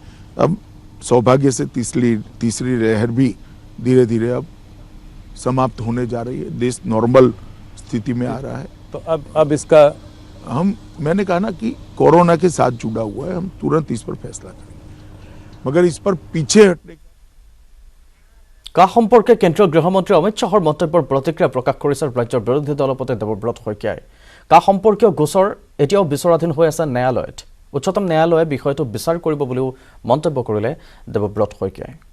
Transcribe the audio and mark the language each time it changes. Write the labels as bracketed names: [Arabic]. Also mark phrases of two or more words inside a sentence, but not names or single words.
[Hindi] अब सौभाग्य से तीसरी लहर भी धीरे धीरे अब समाप्त होने जा रही है, देश नॉर्मल स्थिति में आ रहा है। तो अब इसका मैंने कहा ना कि कोरोना के साथ जुड़ा हुआ है, हम तुरंत इस पर फैसला करेंगे, मगर इस पर पीछे हटने [Assamese] কা সম্পৰ্কে কেন্দ্ৰীয় গৃহমন্ত্ৰী অমিত শাহৰ মন্তব্যৰ প্ৰতিক্ৰিয়া প্ৰকাশ কৰিছে ৰাজ্যৰ বিৰোধী দলপতি দেৱব্ৰত শইকীয়াই কা সম্পৰ্কীয় গোচৰ এতিয়াও বিচাৰাধীন হৈ আছে ন্যায়ালয়ত উচ্চতম ন্যায়ালয়ে বিষয়টো বিচাৰ কৰিব বুলিও মন্তব্য কৰিলে দেৱব্ৰত শইকীয়াই